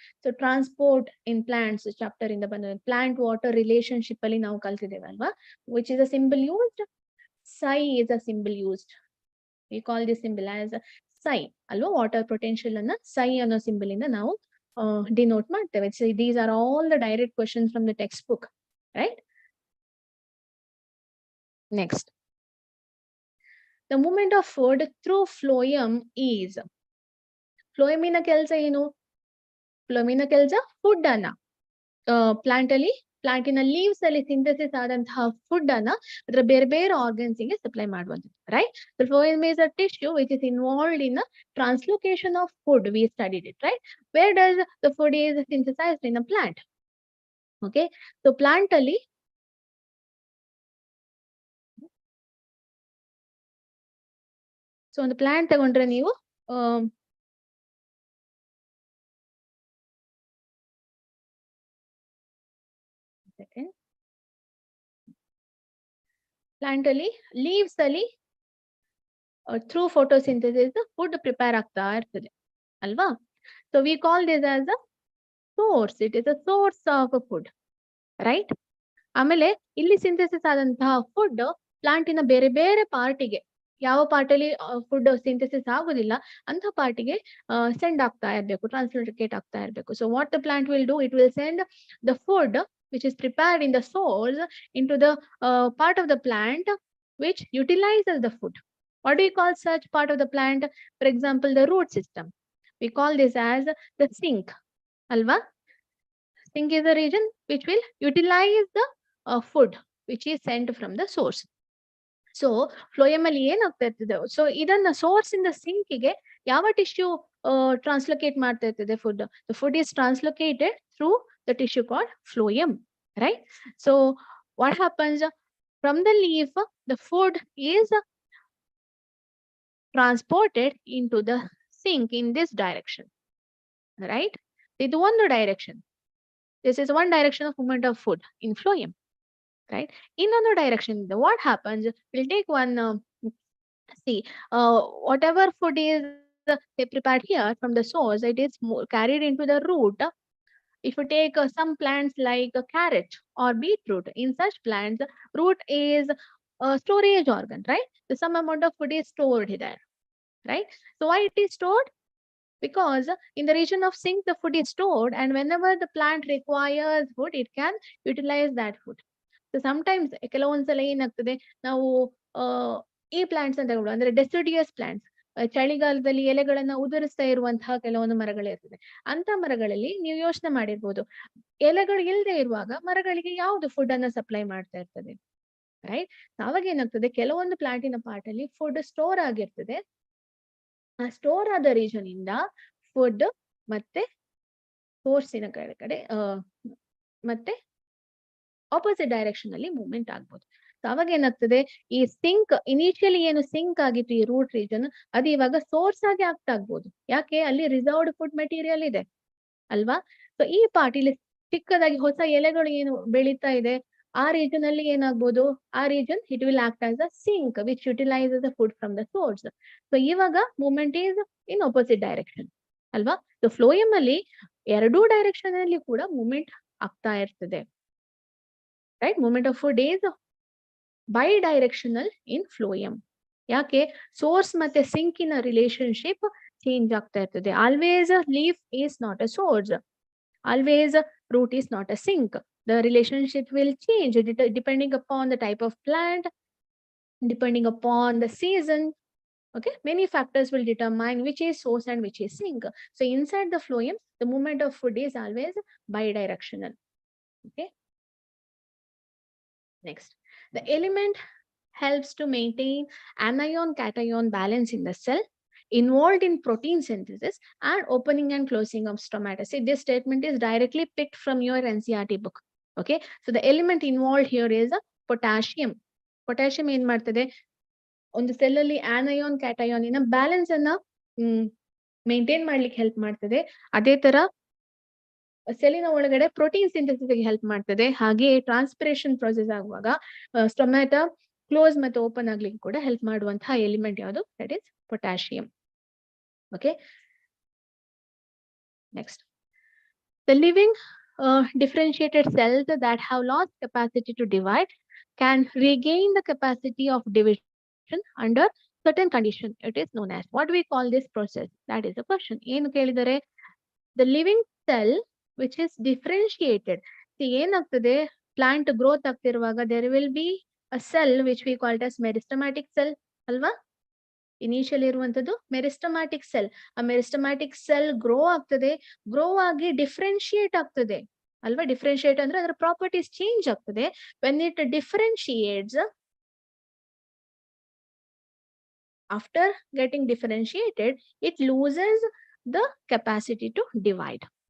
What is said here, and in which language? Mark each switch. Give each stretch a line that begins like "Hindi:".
English: So transport in plants chapter in the plant water relationship
Kannada: ಅಲ್ಲಿ ನಾವು ಕಲ್ತಿದ್ದೇವೆ ಅಲ್ವಾ?
English: Which is a symbol used? Psi is a symbol used. We call this symbol as psi ಅಲ್ವಾ?
Kannada: Water potential ಅನ್ನ psi ಅನ್ನೋ symbol ಇಂದ ನಾವು denote ಮಾಡ್ತೇವೆ.
English: So these are all the direct questions from the textbook, right? Next. The movement of food through phloem is.
Kannada: ಫ್ಲೋಯಮಿನ ಕೆಲಸ ಏನು? ಫ್ಲೋಯಮಿನ ಕೆಲಸ food ಅನ್ನ ಪ್ಲಾಂಟ್ ಅಲ್ಲಿ ಪ್ಲಾಂಟಿನ ಲೀವ್ಸ್ ಅಲ್ಲಿ ಸಿಂಥಸಿಸ್ ಆದಂತಹ ಫುಡ್ ಅನ್ನ ಅದರ ಬೇರೆ ಬೇರೆ ಆರ್ಗನ್ಸ್ ಗೆ ಸಪ್ಲೈ ಮಾಡುವಂಥದ್ದು, right?
English: The phloem is a tissue which is involved in the translocation of food. We studied it, right? Where does the food is synthesized? In a plant. Okay, so plant
Kannada: ಅಲ್ಲಿ so ಒಂದು plant ತಗೊಂಡ್ರೆ ನೀವು plant ಅಲ್ಲಿ leaves ಅಲ್ಲಿ through photosynthesis food prepare ಆಗ್ತಾ ಇರ್ತದೆ ಅಲ್ವಾ?
English: So we call this as a source. It is a source of food, right?
Kannada: ಆಮೇಲೆ ಇಲ್ಲಿ ಸಿಂಥಸಿಸ್ ಆದಂತಹ ಫುಡ್ ಪ್ಲಾಂಟಿನ ಬೇರೆ ಬೇರೆ ಪಾರ್ಟಿಗೆ, ಯಾವ ಪಾರ್ಟಲ್ಲಿ ಫುಡ್ ಸಿಂಥಸಿಸ್ ಆಗೋದಿಲ್ಲ ಅಂತ ಪಾರ್ಟಿಗೆ ಸೆಂಡ್ ಆಗ್ತಾ ಇರಬೇಕು, ಟ್ರಾನ್ಸ್ಲೋಕೇಟ್ ಆಗ್ತಾ ಇರಬೇಕು.
English: So what the plant will do, it will send the food which is prepared in the source into the part of the plant which utilizes the food. What do you call such part of the plant? For example, the root system. We call this as the sink. Alva? Sink is the region which will utilize the food which is sent from the source.
Kannada: So phloem ಅಲ್ಲಿ ಏನಾಗ್ತಾ ಇರ್ತದೆ, so ಇದನ್ನ source ಇಂದ sync ಗೆ ಯಾವ tissue ಟ್ರಾನ್ಸ್ಲೋಕೇಟ್ ಮಾಡ್ತಾ ಇರ್ತದೆ? Food.
English: The food is translocated through the tissue called phloem, right? So what happens from the leaf, the food is transported into the sink in this direction, right?
Kannada: ಇದು ಒಂದು direction.
English: This is one direction of movement of food in phloem, right? In another direction, what happens, we'll take one whatever food is they prepared here from the source, it is carried into the root. If you take some plants like carrot or beetroot, in such plants root is a storage organ, right? So some amount of food is stored there, right? So why it is stored? Because in the region of sink the food is stored, and whenever the plant requires food, it can utilize that food.
Kannada: So sometimes ಕೆಲವೊಂದ್ಸಲ ಏನಾಗ್ತದೆ, ನಾವು ಈ plants ಅಂತ ತಗೊಳ್ಳುವ, ಅಂದ್ರೆ deciduous plants, ಚಳಿಗಾಲದಲ್ಲಿ ಎಲೆಗಳನ್ನ ಉದುರಿಸ್ತಾ ಇರುವಂತಹ ಕೆಲವೊಂದು ಮರಗಳಿರ್ತದೆ. ಅಂತ ಮರಗಳಲ್ಲಿ ನೀವು ಯೋಚನೆ ಮಾಡಿರ್ಬೋದು, ಎಲೆಗಳು ಇಲ್ಲದೆ ಇರುವಾಗ ಮರಗಳಿಗೆ ಯಾವ್ದು ಫುಡ್ ಅನ್ನ ಸಪ್ಲೈ ಮಾಡ್ತಾ ಇರ್ತದೆ, ರೈಟ್? ಅವಾಗ ಏನಾಗ್ತದೆ, ಕೆಲವೊಂದು ಪ್ಲಾಂಟಿನ ಪಾರ್ಟ್ ಅಲ್ಲಿ ಫುಡ್ ಸ್ಟೋರ್ ಆಗಿರ್ತದೆ. ಆ ಸ್ಟೋರ್ ಆದ ರೀಜನ್ ಇಂದ ಫುಡ್ ಮತ್ತೆ ಸೋರ್ಸಿನ ಕಡೆ ಮತ್ತೆ ಆಪೋಸಿಟ್ ಡೈರೆಕ್ಷನ್ ಅಲ್ಲಿ ಮೂವ್ಮೆಂಟ್ ಆಗ್ಬೋದು. ಅವಾಗ ಏನಾಗ್ತದೆ, ಈ ಸಿಂಕ್ ಇನಿಷಿಯಲಿ ಏನು ಸಿಂಕ್ ಆಗಿತ್ತು ಈ ರೂಟ್ ರೀಜನ್, ಅದು ಇವಾಗ ಸೋರ್ಸ್ ಆಗಿ ಆಗ್ಬೋದು. ಯಾಕೆ? ಅಲ್ಲಿ ರಿಸರ್ವ್ಡ್ ಫುಡ್ ಮೆಟೀರಿಯಲ್ ಇದೆ ಅಲ್ವಾ? ಸೊ ಈ ಪಾರ್ಟ್ ಇಲ್ಲಿ ಚಿಕ್ಕದಾಗಿ ಹೊಸ ಎಲೆಗಳು ಏನು ಬೆಳೀತಾ ಇದೆ, ಆ ರೀಜನ್ ಅಲ್ಲಿ ಏನಾಗ್ಬೋದು, ಆ region
English: It will act as a sink which utilises the food from the source. So ಇವಾಗ movement is in opposite direction ಅಲ್ವಾ?
Kannada: ಸೊ ಫ್ಲೋಯಮ್ ಅಲ್ಲಿ ಎರಡೂ ಡೈರೆಕ್ಷನ್ ಅಲ್ಲಿ ಕೂಡ ಮೂವ್ಮೆಂಟ್ ಆಗ್ತಾ ಇರ್ತದೆ, right?
English: Movement of food is bidirectional in phloem.
Kannada: ಯಾಕೆ? Source ಮತ್ತೆ ಸಿಂಕಿನ ರಿಲೇಶನ್ಶಿಪ್ ಚೇಂಜ್ ಆಗ್ತಾ ಇರ್ತದೆ.
English: Always leaf is not a source, always root is not a sink. The relationship will change depending upon the type of plant, depending upon the season. Okay, many factors will determine which is source and which is sink. So inside the phloem, the movement of food is always bidirectional. Okay. Next, the element helps to maintain anion-cation balance in the cell, involved in protein synthesis and opening and closing of stomata. See, this statement is directly picked from your NCERT book. Okay, so the element involved here is potassium.
Kannada: Potassium ಏನ್ ಮಾಡ್ತದೆ, ಒಂದು cell ಅಲ್ಲಿ anion cation ಇನ balance ಅನ್ನ maintain ಮಾಡ್ಲಿಕ್ಕೆ help ಮಾಡ್ತದೆ. ಅದೇ ತರ ಸೆಲ್ಲಿನ ಒಳಗಡೆ ಪ್ರೋಟೀನ್ ಸಿಂಥಸಿಸ್ ಹೆಲ್ಪ್ ಮಾಡ್ತದೆ. ಹಾಗೆ ಟ್ರಾನ್ಸ್ಪಿರೇಷನ್ ಪ್ರೊಸೆಸ್ ಆಗುವಾಗ ಸ್ಟೊಮ್ಯಾಟ ಕ್ಲೋಸ್ ಮತ್ತೆ ಓಪನ್ ಆಗ್ಲಿಕ್ಕೆ ಕೂಡ ಹೆಲ್ಪ್ ಮಾಡುವಂತಹ ಎಲಿಮೆಂಟ್ ಯಾವುದು?
English: That is potassium. Okay, next, the living differentiated cells that have lost capacity to divide can regain the capacity of division under certain condition. It is known as, what we call this process? That is the question.
Kannada: ಏನು ಕೇಳಿದರೆ,
English: the living cell which is differentiated. See, ಏನಾಗ್ತದೆ, plant growth ಆಗ್ತಿರುವಾಗ there will be a cell which we call it as meristematic cell ಅಲ್ವಾ?
Kannada: Initial ಇರುವಂತದ್ದು meristematic cell. ಆ meristematic cell grow ಆಗ್ತದೆ, grow ಆಗಿ differentiate ಆಗ್ತದೆ. ಅಲ್ವಾ? ಡಿಫ್ರೆನ್ಶಿಯೇಟ್ ಅಂದ್ರೆ ಅದರ ಪ್ರಾಪರ್ಟೀಸ್ ಚೇಂಜ್ ಆಗ್ತದೆ.
English: When it differentiates, after getting differentiated, it loses the capacity to divide.